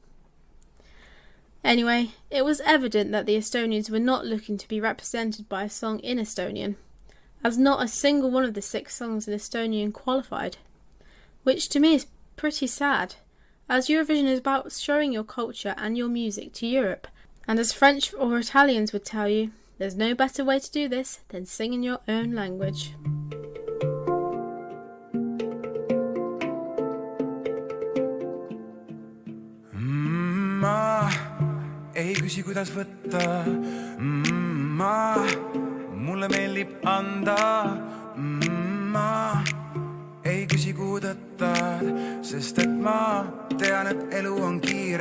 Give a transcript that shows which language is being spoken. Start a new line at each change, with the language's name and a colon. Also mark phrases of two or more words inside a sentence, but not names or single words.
English: Anyway, it was evident that the Estonians were not looking to be represented by a song in Estonian, as not a single one of the 6 songs in Estonian qualified, which to me is pretty sad, as Eurovision is about showing your culture and your music to Europe, and as French or Italians would tell you, there's no better way to do this than sing in your own language.
Estonian: Ma ei küsi, kuidas võtta. Mulle meeldib anda. Ma ei küsi, kuhu tõttad, sest et ma tean, et elu on kiire.